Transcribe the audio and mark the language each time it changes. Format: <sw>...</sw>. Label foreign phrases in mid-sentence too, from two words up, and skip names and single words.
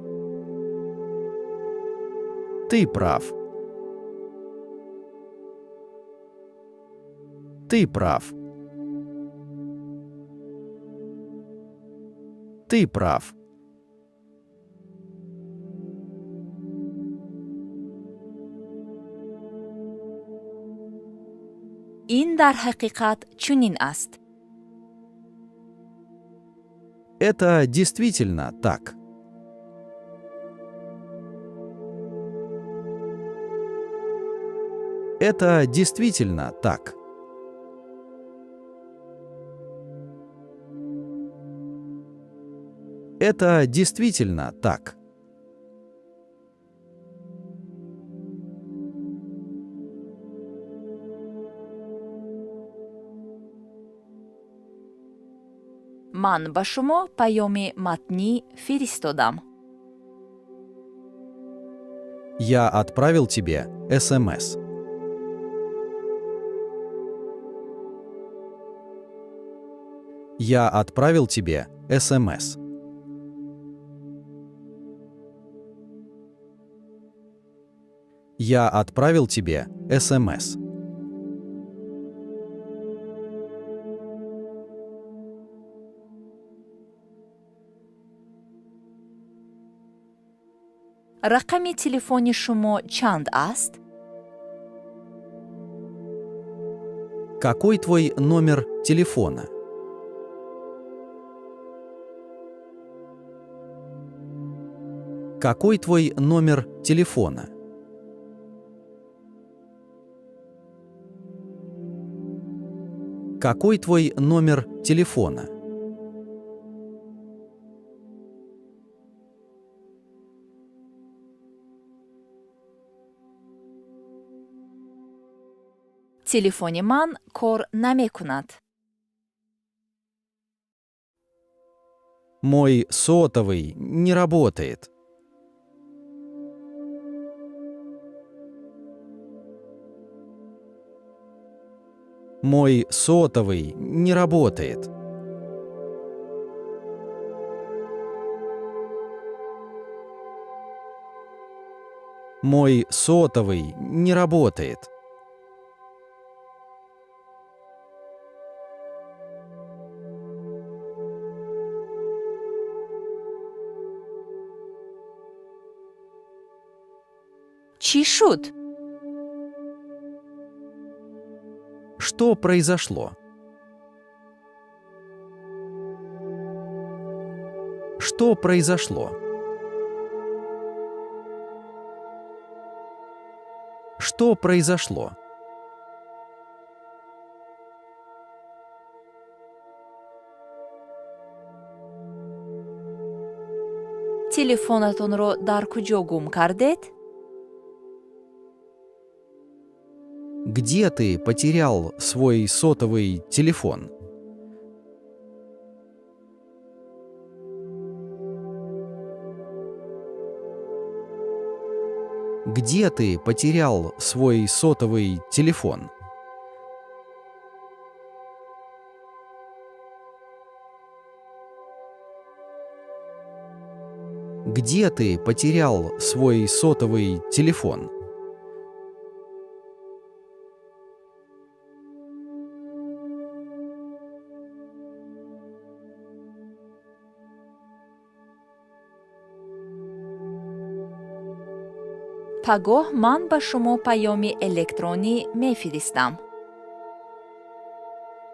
<ru>Ты прав. Ты прав. Ты прав.</ru> <tg>ин дар ҳақиқат чунин аст.</tg> <ru>Это действительно так. Это действительно так. Это действительно так.</ru> <tg>ман ба шумо паёми матнӣ фиристодам.</tg> <ru>Я отправил тебе СМС. Я отправил тебе СМС. Я отправил тебе СМС.</ru> <tg>рақами телефони шумо чанд аст?</tg> <ru>Какой твой номер телефона? Какой твой номер телефона? Какой твой номер телефона?</ru> <tg>телефони ман кор намекунад.</tg> <ru>Мой сотовый не работает. Мой сотовый не работает. Мой сотовый не работает.</ru> <tg>чӣ шуд?</tg> <ru>Что произошло? Что произошло? Что произошло?</ru> <tg>телефонатонро дар куҷо гум кардед?</tg> <ru>Где ты потерял свой сотовый телефон? Где ты потерял свой сотовый телефон? Где ты потерял свой сотовый телефон?</ru> <tg>пагоҳ ман ба шумо паёми электронӣ мефиристам.</tg>